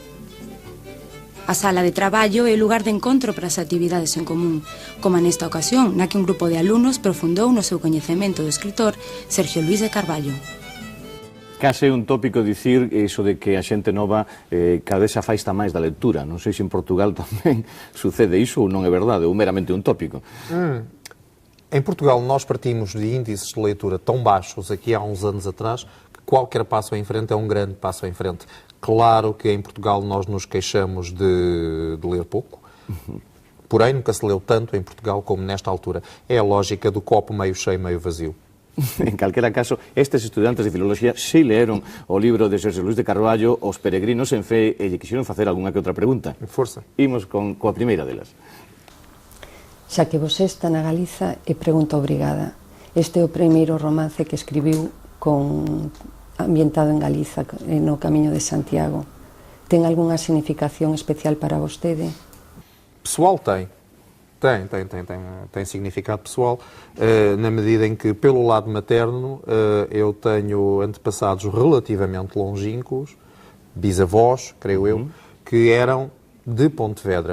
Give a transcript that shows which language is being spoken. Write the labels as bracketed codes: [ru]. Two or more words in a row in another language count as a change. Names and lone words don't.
[gl] A sala de traballo é o lugar de encontro para as actividades en común, como nesta ocasión, na que un grupo de alumnos profundou no seu coñecemento do escritor Sergio Luis de Carballo. Case é un tópico dicir iso de que a xente nova cada vez se afaista máis da lectura. Non sei se en Portugal tamén sucede iso ou non é verdade, ou meramente un tópico. [pt] Em Portugal nós partimos de índices de leitura tão baixos aqui há uns anos atrás que qualquer passo em frente é um grande passo em frente. Claro que em Portugal nós nos queixamos de ler pouco, porém nunca se leu tanto em Portugal como nesta altura. É a lógica do copo meio cheio, meio vazio. [gl] En calquera caso, estes estudantes de filoloxía si leeron o libro de Sergio Luis de Carballo, Os peregrinos en fe, e lle quixeron facer algunha que outra pregunta. Forza. Imos coa primeira delas. Xa que vos está na Galiza, e pregunta obrigada. Este é o primeiro romance que escribiu ambientado en Galiza, no Camiño de Santiago. Ten algunha significación especial para vostede? [pt] Pessoal tem significado pessoal, na medida em que, pelo lado materno, eu tenho antepassados relativamente longínquos, bisavós, creio eu, que eram de Pontevedra.